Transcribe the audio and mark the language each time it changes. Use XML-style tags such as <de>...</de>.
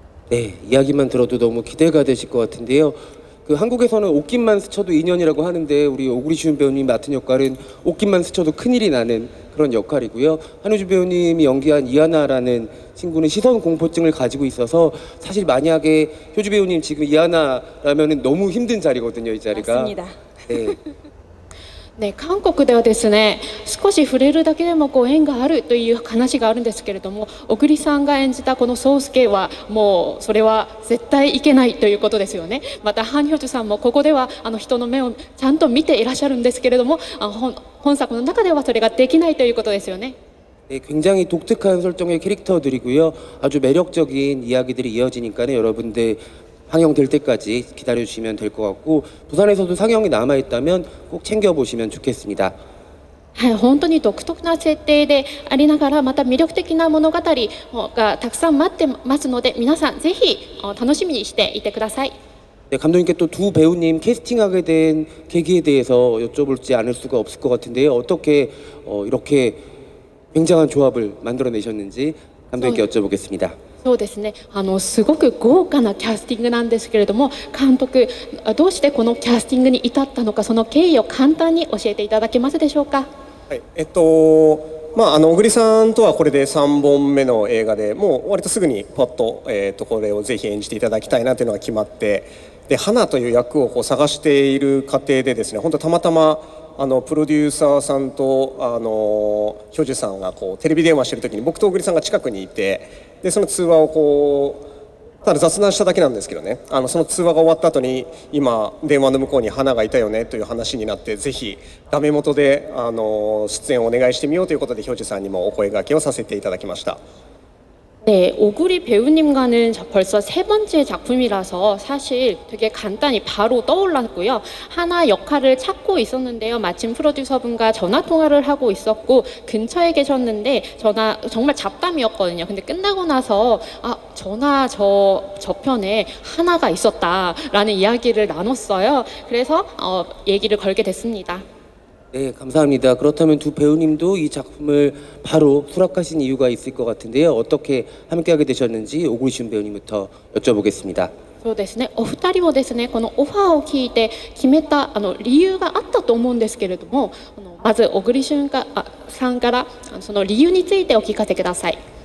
<ko>네, 이야기만 들어도 너무 기대가 되실 것 같은데요. 그 한국에서는 옷깃만 스쳐도 인연이라고 하는데 우리 오그리슌 배우님 맡은 역할은 옷깃만 스쳐도 큰일이 나는 그런 역할이고요. 한우주 배우님이 연기한 이하나라는 친구는 시선 공포증을 가지고 있어서 사실 만약에 효주 배우님 지금 이하나라면은 너무 힘든 자리거든요, 이 자리가. 맞습니다. 네.</ko> <ja>ね、韓国ではですね少し触れるだけでもこう縁があるという話があるんですけれども、小栗さんが演じたこの宗介はもうそれは絶対いけないということですよね。またハン・ヒョジュさんもここでは人の目をちゃんと見ていらっしゃるんですけれども、本作の中ではそれができないということですよね。</ja> <ko>네, 굉장히 독특한 설정의 캐릭터들이고요. 아주 매력적인 이야기들이 이어지니까는 여러분들 상영될 때까지 기다려주시면 될 것 같고, 부산에서도 상영이 남아있다면 꼭 챙겨보시면 좋겠습니다.</ko> <ja>はい、本当に独特な設定でありながらまた魅力的な物語がたくさん待ってますので、皆さんぜひ楽しみにしていてください。</ja> <ko>네, 감독님께 또 두 배우님 캐스팅하게 된 계기에 대해서 여쭤볼지 않을 수가 없을 것 같은데요. 어떻게 이렇게 굉장한 조합을 만들어내셨는지 감독님께 여쭤보겠습니다.</ko> <ja>そうですね、すごく豪華なキャスティングなんですけれども、監督どうしてこのキャスティングに至ったのか、その経緯を簡単に教えていただけますでしょうか。はい、小栗さんとはこれで3本目の映画で、もう割とすぐにポッと、これをぜひ演じていただきたいなというのが決まって、で花という役をこう探している過程でですね、本当たまたまプロデューサーさんとヒョジュさんがこうテレビ電話してる時に僕と小栗さんが近くにいて、でその通話をこうただ雑談しただけなんですけどね、その通話が終わった後に今電話の向こうに花がいたよねという話になって、ぜひダメ元で出演をお願いしてみようということでヒョジュさんにもお声掛けをさせていただきました。</ja> <ko>네, 오구리 배우님과는 벌써 세 번째 작품이라서 사실 되게 간단히 바로 떠올랐고요. 하나 역할을 찾고 있었는데요. 마침 프로듀서분과 전화 통화를 하고 있었고 근처에 계셨는데 정말 잡담이었거든요. 근데 끝나고 나서 전화 저편에 하나가 있었다라는 이야기를 나눴어요. 그래서 얘기를 걸게 됐습니다. 네, 감사합니다. 그렇다면 두 배우님도 이 작품을 바로 수락하신 이유가 있을 것 같은데요. 어떻게 함께하게 되셨는지 오구리슌 배우님부터 여쭤보겠습니다.</ko> <ja>そうですね、お二人もですねこのオファーを聞いて決めた理由があったと思うんですけれども、まず小栗旬さんからその理由についてお聞かせください。</ja>